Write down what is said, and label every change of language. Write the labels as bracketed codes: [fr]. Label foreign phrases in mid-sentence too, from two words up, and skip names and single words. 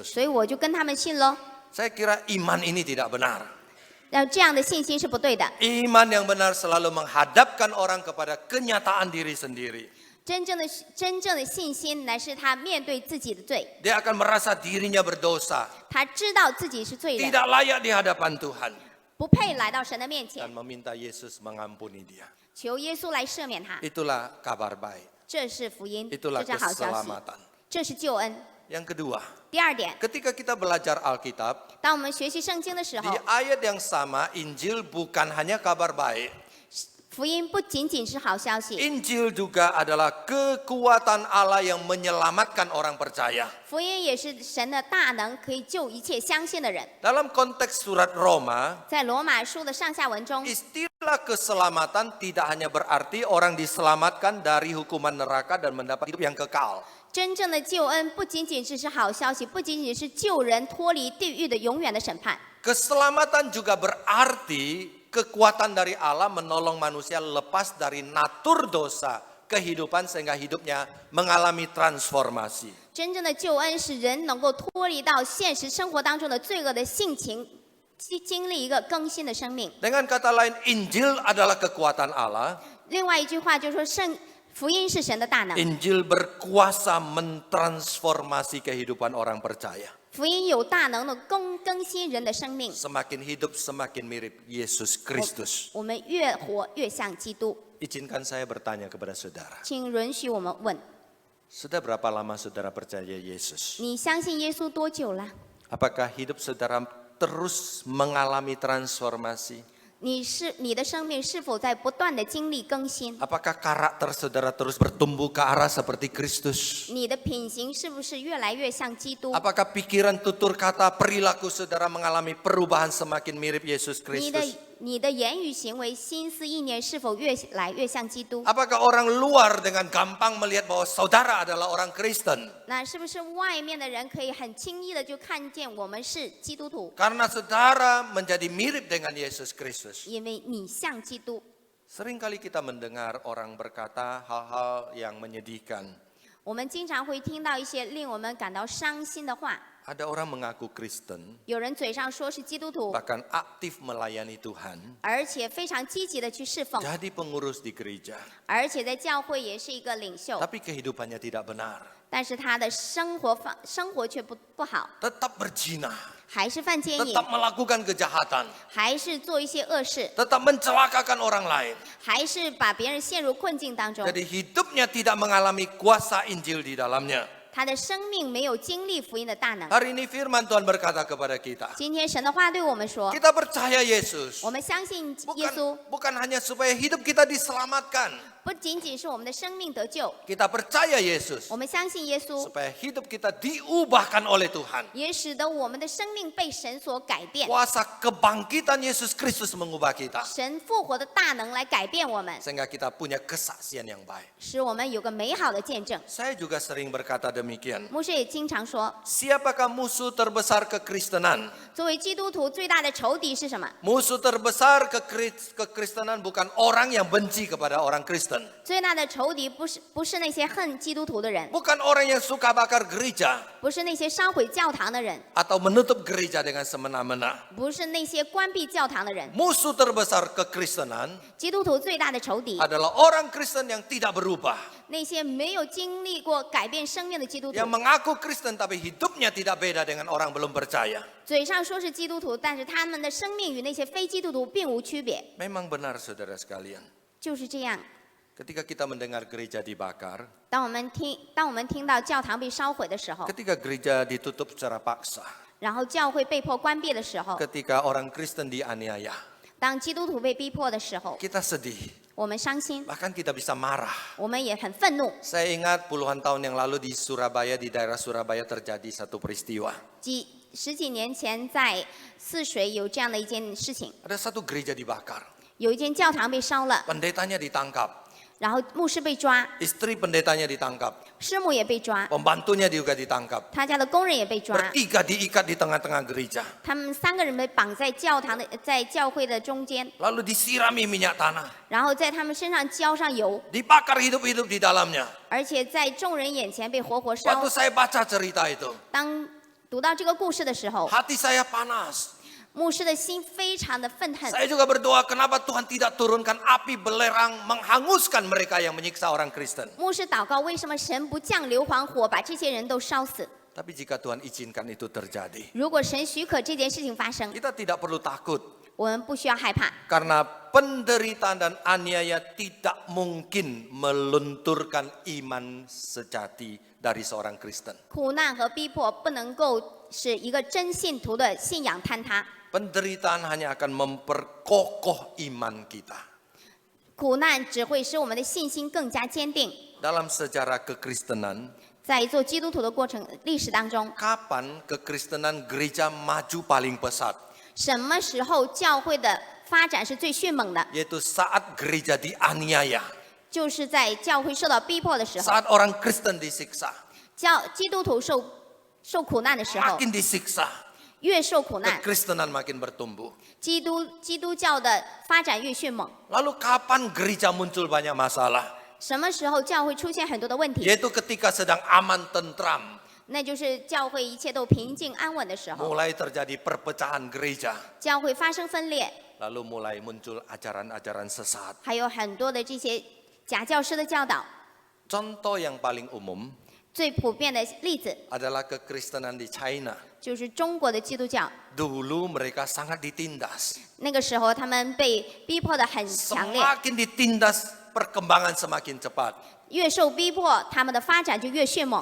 [zh] 所以我就跟他们信喽。 [id] Saya kira iman ini tidak benar. [zh] 这样的信心是不对的。 [id] Iman yang benar selalu menghadapkan orang kepada kenyataan diri sendiri. [zh] 真正的信心乃是他面对自己的罪， [id] Dia akan merasa dirinya berdosa, [zh] 他知道自己是罪人， [id] tidak layak di hadapan Tuhan, [zh] 不配来到神的面 [id] dan [zh] 前， [id] meminta Yesus mengampuni dia. [zh] 求耶稣来赦免他。 [id] Itulah kabar baik. [zh] 这是福音， [id] Itulah [zh] 这是好消息， [id] keselamatan. [zh] 这是救恩。 [id] Yang kedua, [zh] 第二点， [id] ketika kita belajar Alkitab, [zh] 当我们学习圣经的时 [id] di [zh] 候， [id] ayat yang sama, Injil bukan hanya kabar baik. [zh] 福音不仅仅是好消息， [id] Injil juga adalah kekuatan Allah yang menyelamatkan orang percaya. [zh] 福音也是神的大能，可以救一切相信的人。 [id] Dalam konteks surat Roma, [zh] 在罗马书的上下文中， [id] istilah keselamatan tidak hanya berarti orang diselamatkan dari hukuman neraka dan mendapat hidup yang kekal. [zh] 真正的救恩不仅仅是好消息，不仅仅是救人脱离地狱的永远的审判。 [id] Keselamatan juga berarti kekuatan dari Allah menolong manusia lepas dari natur dosa kehidupan sehingga hidupnya mengalami transformasi. [zh] 真正的救恩使人能够脱离到现实生活当中的罪恶的性情，经历一个更新的生命。 [id] Dengan kata lain, Injil adalah kekuatan Allah. [zh] 另外一句话就是说，福音是神的大能， [id] Injil berkuasa mentransformasi kehidupan orang percaya. [zh] 福音有大能的更新人的生命。 [id] Semakin hidup, semakin mirip Yesus Kristus. [zh] 我们越活越像基督。 [id] Izinkan saya bertanya kepada saudara. [zh] 请允许我们问： [id] Sudah berapa lama saudara percaya Yesus? [zh] 你相信耶稣多久了？ [id] Apakah hidup saudara terus mengalami transformasi? [zh] 你的生命是否在不断的经历更新？ [id] Apakah karakter saudara terus bertumbuh ke arah seperti Kristus? [zh] 你的品行是不是越来越像基督？ [id] Apakah pikiran, tutur kata, perilaku saudara mengalami perubahan semakin mirip Yesus [zh] 你的言语行为、心思意念是否越来越像基督？ [id] Apakah orang luar dengan gampang melihat bahwa saudara adalah orang Kristen? [zh] 那是不是外面的人可以很轻易的就看见我们是基督徒？ [id] Karena saudara menjadi mirip dengan Yesus Kristus. [zh] 因为你像基督。 [id] Seringkali kita mendengar orang berkata hal-hal yang menyedihkan. [zh] 我们经常会听到一些令我们感到伤心的话。 [id] Ada orang mengaku Kristen, [zh] 有人嘴上说是基督徒， [id] bahkan aktif melayani Tuhan, [zh] 而且非常积极的去侍奉， [id] jadi pengurus di gereja, [zh] 而且在教会也是一个领袖， [id] tapi kehidupannya tidak benar. [zh] 但是他的生活却不好， [id] Tetap berzina, [zh] 还是犯奸淫， [id] tetap melakukan kejahatan, [zh] 还是做一些恶事， [id] tetap mencelakakan orang lain. [zh] 还是把别人陷入困境当中。 [id] Jadi hidupnya tidak mengalami kuasa Injil di dalamnya. [zh] 他的生命没有经历福音的大能。 [id] Hari ini firman Tuhan berkata kepada kita, [zh] 今天神的话对我们说， [id] kita percaya Yesus. [zh] 我们相信耶稣， [id] Bukan hanya supaya hidup kita diselamatkan. [zh] 不仅仅是我们的生命得救， [id] Kita percaya Yesus [zh] 我们相信耶稣， [id] supaya hidup kita diubahkan oleh Tuhan. [zh] 也使得我们的生命被神所改变。 [id] Kuasa kebangkitan Yesus Kristus mengubah kita. [zh] 神复活的大能来改变我们， [id] Sehingga kita punya kesaksian yang baik. [zh] 使我们有个美好的见证。 [id] Saya juga sering berkata demikian. [zh] 牧师也经常说， [id] Siapakah musuh terbesar kekristenan? [zh] 作为基督徒最大的仇敌是什么？ [id] Musuh terbesar kekristenan bukan orang yang benci kepada orang Kristen. [zh] 最大的仇敌不是那些恨基督徒的人， [id] Bukan orang yang suka bakar gereja [zh] 不是那些烧毁教堂的人， [id] atau menutup gereja dengan semena-mena. [zh] 不是那些关闭教堂的人。 [id] Musuh terbesar kekristenan [zh] 基督徒最大的仇敌， [id] adalah orang Kristen yang tidak berubah. [zh] 那些没有经历过改变生命的基督徒 [id] Yang，mengaku Kristen tapi hidupnya tidak beda dengan orang belum percaya. [zh] 嘴上说是基督徒，但是他们的生命与那些非基督徒并无区别。 [id] Memang benar saudara sekalian. [zh] 就是这样。 [id] Ketika kita mendengar gereja dibakar, [zh] 当我们听到教堂被烧毁的时候， [id] ketika gereja ditutup secara paksa, [zh] 然后教会被迫关闭的时候， [id] ketika orang Kristen dianiaya, [zh] 当基督徒被逼迫的时候， [id] kita sedih, [zh] 我们伤心， [id] bahkan kita bisa marah. [zh] 我们也很愤怒。 [id] Saya ingat puluhan tahun yang lalu di Surabaya, di daerah Surabaya terjadi satu peristiwa. [zh] 十几年前在泗水有这样的一件事情， [id] Ada satu gereja dibakar, [zh] 有一间教堂被烧了， [id] pendetanya ditangkap, [zh] 然后牧师被抓， [id] istri pendetanya ditangkap, [zh] 师母也被抓， [id] pembantunya juga ditangkap. [zh] 他家的工人也被抓， [id] Bertiga diikat di tengah-tengah gereja. [zh] 他们3个人被绑在教会的中间， [id] Lalu disirami minyak tanah, [zh] 然后在他们身上浇上油， [id] dibakar hidup-hidup di dalamnya. [zh] 而且在众人眼前被活活烧 [id] Waktu。saya baca cerita itu, [zh] 当读到这个故事的时候， [id] hati saya panas. [zh] 牧师的心非常的愤恨。 [id] Saya juga berdoa, kenapa Tuhan tidak turunkan api belerang menghanguskan mereka yang menyiksa orang Kristen. [zh] 牧师祷告，为什么神不降硫磺火把这些人都烧死？ [id] Tapi jika Tuhan izinkan itu terjadi, [zh] 如果神许可这件事情发生， [id] kita tidak perlu takut. [zh] 我们不需要害怕， [id] Karena penderitaan dan aniaya tidak mungkin melunturkan iman sejati dari seorang Kristen. [zh] 苦难和逼迫不能够使一个真信徒的信仰坍塌， [id] Penderitaan hanya akan memperkokoh iman kita. [zh] 苦难只会使我们的信心更加坚定。 [id] Dalam sejarah kekristenan, [zh] 在做基督徒的过程历史当中， [id] kapan kekristenan gereja maju paling pesat? [zh] 什么时候教会的发展是最迅猛的？ [id] Yaitu saat gereja dianiaya, [zh] 就是在教会受到逼迫的时候， [id] saat orang Kristen disiksa, [zh] 基督徒受苦难的时候， [id] makin disiksa, [zh] 越受苦难， [id] kekristenan makin bertumbuh. [zh] 基督教的发展越迅猛。 [id] Lalu kapan gereja muncul banyak masalah? [zh] 什么时候教会出现很多的问题？ [id] Yaitu ketika sedang aman tentram, [zh] 那就是教会一切都平静安稳的时候， [id] mulai terjadi perpecahan gereja, [zh] 教会发生分裂， [id] lalu mulai muncul ajaran-ajaran sesat. [zh] 还有很多的这些假教师的教导。 [id] Contoh yang paling umum [zh] 最普遍的例子 [id] adalah kekristenan di China. [zh] 就是中国的基督教， [id] Dulu mereka sangat ditindas. [zh] 那个时候他们被逼迫的很强烈， [id] Semakin ditindas, perkembangan semakin cepat. [zh] 越受逼迫，他们的发展就越迅猛。